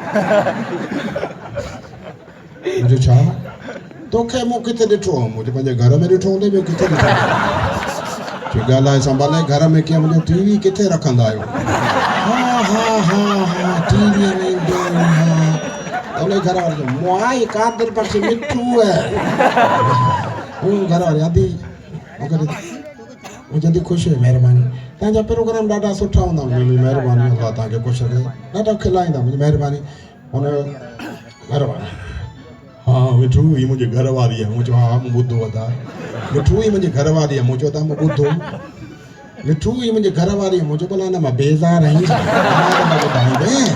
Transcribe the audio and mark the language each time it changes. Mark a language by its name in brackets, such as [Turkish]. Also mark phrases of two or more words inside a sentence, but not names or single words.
[Sindhi] मुंहिंजो छा तोखे मूं किथे ॾिठो आहे मुंहिंजे पंहिंजे घर में ॾिठो हूंदे ॿियो किथे ॾिठो ॻाल्हाए संभाले घर में कीअं मुंहिंजो टीवी किथे रखंदा आहियो हा टीवी में उन घर वारे मुआई कादिर पक्ष मिठू है घर वारे आदि मुंहिंजी ख़ुशि है महिरबानी तव्हांजा प्रोग्राम ॾाढा सुठा हूंदा महिरबानी अलाह तव्हांखे ख़ुशि रखे ॾाढा खिलाईंदा मुंहिंजी महिरबानी हुन महिरबानी हा मिठू ही मुंहिंजी घर वारी आहे मूं चयो हा मूं ॿुधो आहे मिठू ही मुंहिंजी घर वारी आहे मूं चयो त मूं ॿुधो मिठू ही मुंहिंजी घर वारी आहे मूं चयो भला न मां बेज़ार आहीं ॿुधाईंदे